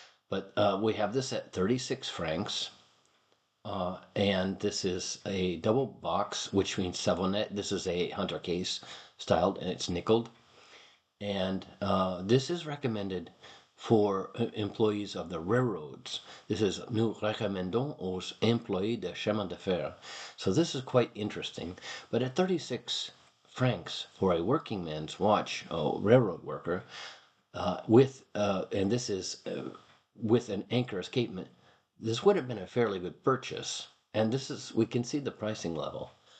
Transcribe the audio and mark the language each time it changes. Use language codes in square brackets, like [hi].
[en] But we have this at 36 francs. And this is a double box, which means savonnet. This is a hunter case styled, and it's nickeled. And this is recommended for employees of the railroads. This is [fr] nous recommandons aux employés de chemin de fer. [en] So this is quite interesting. But at 36 francs for a working man's watch, a railroad worker, and this is with an anchor escapement, this would have been a fairly good purchase. And this is, we can see the pricing level.